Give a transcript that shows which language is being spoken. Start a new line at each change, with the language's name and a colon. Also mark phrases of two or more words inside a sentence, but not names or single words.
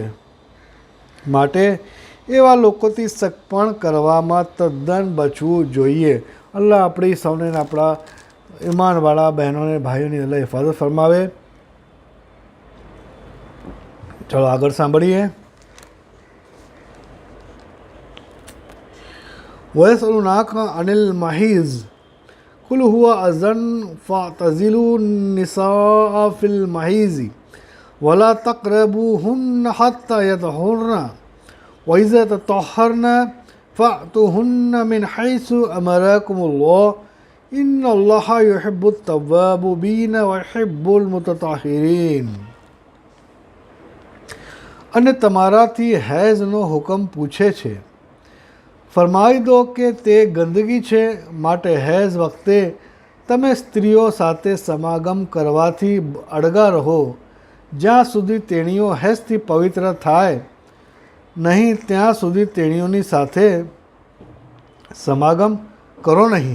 Gujarati: માટે એવા લોકોથી સગપણ કરવામાં તદ્દન બચવું જોઈએ। અલ્લાહ આપણી સૌને આપણા ઈમાનવાળા બહેનોને ભાઈઓની અલ્લાહ હિફાજત ફરમાવે। ચલો આગળ સાંભળીએ।
Arabic: ويسألونك عن المحيض قل هو أذى فاعتزلوا النساء في المحيض ولا تقربوهن حتى يطهرن وإذا تطهرن فأتوهن من حيث أمركم الله إن الله يحب التوابين ويحب المتطهرين.
Gujarati: અને તમારાથી હૈઝનો હુકમ પૂછે છે, ફરમાવી દો કે તે ગંદકી છે, માટે હૈઝ વખતે તમે સ્ત્રીઓ સાથે સમાગમ કરવાથી અડગા રહો જ્યાં સુધી તેણીઓ હૈઝથી પવિત્ર થાય નહીં, ત્યાં સુધી તેણીઓની સાથે સમાગમ કરો નહીં.